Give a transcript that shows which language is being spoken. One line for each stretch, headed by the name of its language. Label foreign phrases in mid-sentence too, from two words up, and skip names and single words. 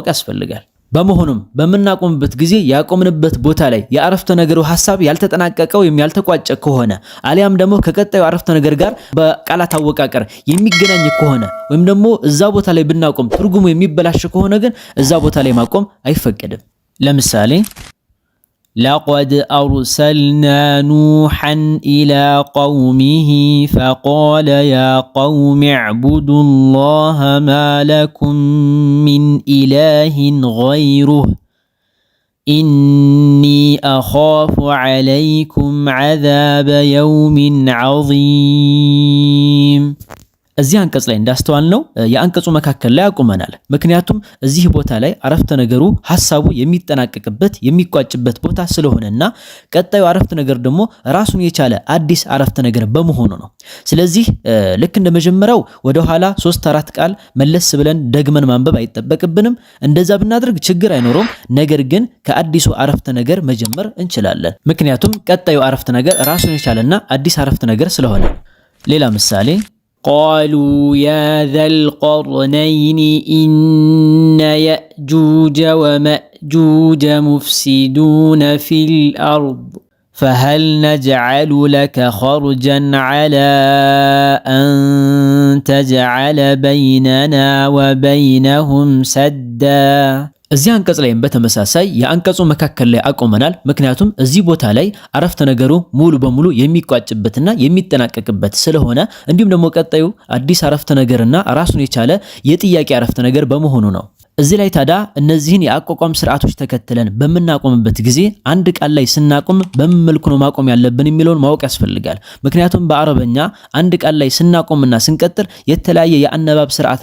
Amharic: ያስፈልጋል። በመሆኑም በመናቆምበት ጊዜ ያቆምንበት ቦታ ላይ የአረፍተ ነገሩ ሐሳብ ያልተጠናቀቀ ወይም ያልተቋጨ ከሆነ አሊያም ደግሞ ከቀጣዩ አረፍተ ነገር ጋር በቃላት አወቃቀር የሚገናኝ ከሆነ ወይም ደግሞ እዛ ቦታ ላይ ብናቆም ትርጉሙ የሚበላሽ ከሆነ ግን እዛ ቦታ ላይ ማቆም አይፈቀድም። ለምሳሌ
Arabic: لقد أرسلنا نوحا إلى قومه فقال يا قوم اعبدوا الله ما لكم من إله غيره إني أخاف عليكم عذاب يوم عظيم
Amharic: እዚህ አንቀጽ ላይ እንዳስተዋልነው የአንቀጹ መካከል ላይ አቁመናል። ምክንያቱም እዚህ ቦታ ላይ አረፍተ ነገሩ ሐሳቡ የሚጠናቀቅበት የሚቋጭበት ቦታ ስለሆነና ቀጣዩ አረፍተ ነገር ደግሞ ራሱን የቻለ አዲስ አረፍተ ነገር በመሆኑ ነው። ስለዚህ ልክ እንደመጀመሪያው ወደ ኋላ 3-4 ቃል መለስ ብለን ደግመን ማንበብ አይጠበቅብንም። እንደዛ ብናደርግ ችግር አይኖርም። ነገር ግን ከአዲሱ አረፍተ ነገር መጀመር እንችላለን። ምክንያቱም ቀጣዩ አረፍተ ነገር ራሱን የቻለና አዲስ አረፍተ ነገር ስለሆነ። ሌላ ምሳሌ
Arabic: قالوا يا ذا القرنين إن يأجوج ومأجوج مفسدون في الأرض فهل نجعل لك خرجا على أن تجعل بيننا وبينهم سدا
Amharic: እዚህ አንቀጽ ላይ በተመሳሳይ የአንቀጹ መካከል ላይ አቆመናል። ምክንያቱም እዚህ ቦታ ላይ አረፍተ ነገሩ ሙሉ በሙሉ የሚቋጭበትና የሚጠናቀቅበት ስለሆነ እንዲሁም ደግሞ ቀጣዩ አዲስ አረፍተ ነገርና ራሱን የቻለ የጥያቄ አረፍተ ነገር በመሆኑ ነው። እዚህ ላይ ታዲያ እነዚህን የአቋቋም ስርዓቶች ተከትለን በመናቆምበት ጊዜ አንድ ቃል ላይ ስናቆም በምን መልኩ ነው ማቆም ያለብን የሚለውን ማወቅ ያስፈልጋል። ምክንያቱም በአረበኛ አንድ ቃል ላይ ስናቆምና ስንቀጥል የተለያየ የአነባብ ስርዓት